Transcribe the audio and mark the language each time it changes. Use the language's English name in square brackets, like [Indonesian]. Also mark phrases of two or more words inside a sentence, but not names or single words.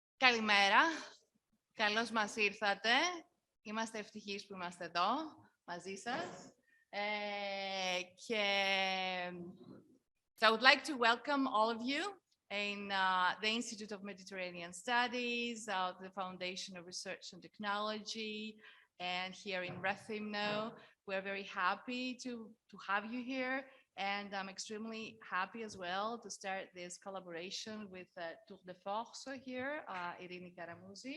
[Greek] Καλημέρα. Καλώς μας ήρθατε. Είμαστε ευτυχείς που είμαστε εδώ μαζί σας. [English] So I would like to welcome all of you in the Institute of Mediterranean Studies, the Foundation of Research and Technology, and here in Rethymno. We're very happy to have you here. And I'm extremely happy as well to start this collaboration with Tour de Force here, Irini Karamuzi.